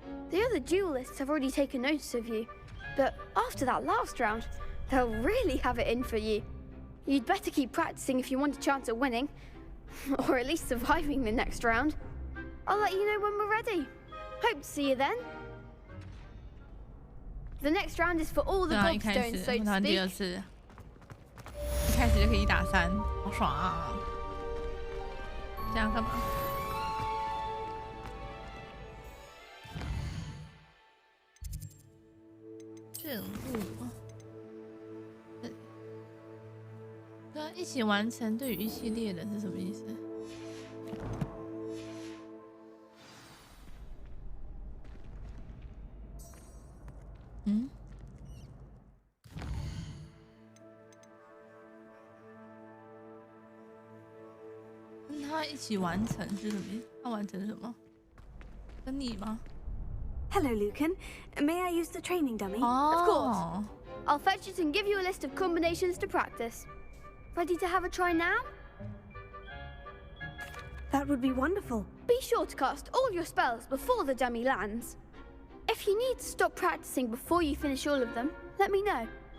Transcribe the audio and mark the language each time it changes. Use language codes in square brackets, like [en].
[en] The other duelists have already taken notice of you, but after that last round, they'll really have it in for you. You'd better keep practicing if you want a chance at winning, or at least surviving the next round. I'll let you know when we're ready. Hope to see you then. The next round is for all the gobstones, so to [zh] 第2 [en] speak. [zh] 次，一开始就可以1打3，好爽啊！这样干嘛？任务啊，跟一起完成对于一系列的是什么意思？嗯？跟他一起完成是什么意思？他完成什么？跟你吗？ [en] Hello, Lucan. May I use the training dummy? Of course. I'll fetch it and give you a list of combinations to practice. Ready to have a try now? That would be wonderful. Be sure to cast all your spells before the dummy lands. If you need to stop practicing before you finish all of them, let me know.